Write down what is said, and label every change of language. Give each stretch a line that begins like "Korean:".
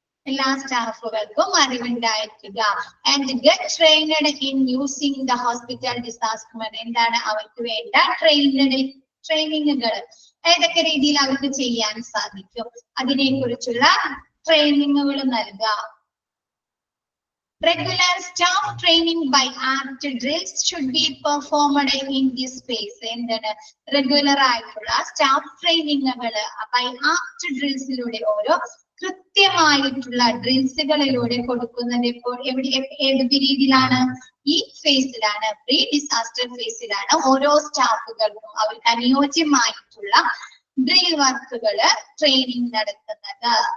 Malayalam: എല്ലാ സ്റ്റാഫുകൾക്കും അറിവുണ്ടായിരിക്കുക.
English: And get trained in using the hospital disaster.
Malayalam: എന്താണ് അവർക്ക് വേണ്ട ട്രെയിനിങ്ങുകൾ ഏതൊക്കെ രീതിയിൽ അവർക്ക് ചെയ്യാൻ സാധിക്കും അതിനെ കുറിച്ചുള്ള ട്രെയിനിങ്ങുകൾ നൽകുക.
English: Regular staff training by apt drills should be performed in this phase.
Malayalam: എന്താണ് റെഗുലർ ആയിട്ടുള്ള സ്റ്റാഫ് ട്രെയിനിങ്ങുകൾ ബൈ ആപ്റ്റ് ഡ്രിൽസിലൂടെ ഓരോ കൃത്യമായിട്ടുള്ള ഡ്രിൽസുകളിലൂടെ കൊടുക്കുന്നത് ഇപ്പോൾ ഏത് പീരീഡിലാണ്? ഈ ഫേസിലാണ്, പ്രീ ഡിസാസ്റ്റർ ഫേസിലാണ് ഓരോ സ്റ്റാഫുകൾക്കും അവർക്ക് അനുയോജ്യമായിട്ടുള്ള ഡ്രിൽ വർക്കുകള് ട്രെയിനിങ് നടത്തുന്നത്.